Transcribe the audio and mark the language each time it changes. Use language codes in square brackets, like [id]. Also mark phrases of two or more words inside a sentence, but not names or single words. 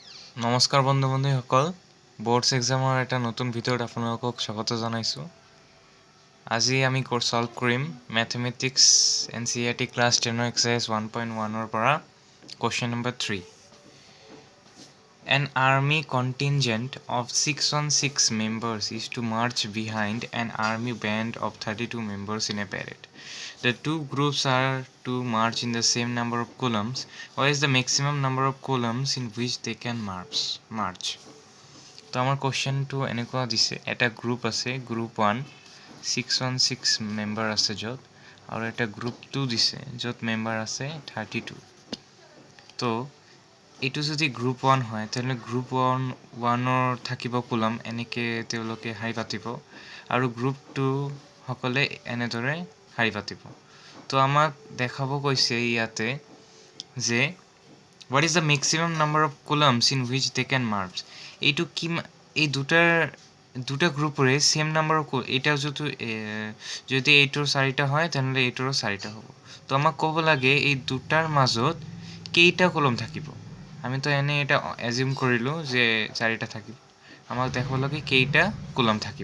[as] নমস্কাৰ বন্ধু-বান্ধৱীসকল, বোৰ্ডছ এক্সামৰ এটা নতুন ভিডিঅ'ত আপোনালোকক স্বাগত জনাইছোঁ। আজি আমি সলভ কৰিম [en] Mathematics NCERT Class 10 Exercise 1.1 [as] পৰা [en] question number [as] 3। [en] An army contingent of 616 members is to march behind an army band of 32 members in a parade. The two groups are to march in the same number of columns. What is the maximum number of columns in which they can march? [as] তো আমাৰ কুৱেশ্যনটো এনেকুৱা দিছে, এটা গ্ৰুপ আছে, গ্ৰুপ 1 616 মেম্বাৰ আছে য'ত, আৰু এটা গ্ৰুপ 2 দিছে য'ত মেম্বাৰ আছে 32। তো এইটো যদি গ্ৰুপ 1 হয় তেতিয়াহ'লে গ্ৰুপ 1ৰ থাকিব কলম, এনেকৈ তেওঁলোকে শাৰী পাতিব, আৰু গ্ৰুপ 2 সকলে এনেদৰে শাৰী পাতিব। তো আমাক দেখাব কৈছে ইয়াতে যে [en] what is the maximum number of columns in which they can march? [as] এইটো এই দুটা গ্ৰুপৰে সেম নাম্বাৰৰ এটা যদি এইটোৰ 4টা হয় তেনেহ'লে এইটোৰো 4টা হ'ব। তো আমাক ক'ব লাগে এই দুটাৰ মাজত কেইটা কলম থাকিব। আমিতো এনে এটা এজিউম কৰিলোঁ যে 4টা থাকিব, আমাক দেখাব লাগে কেইটা কলম থাকিব।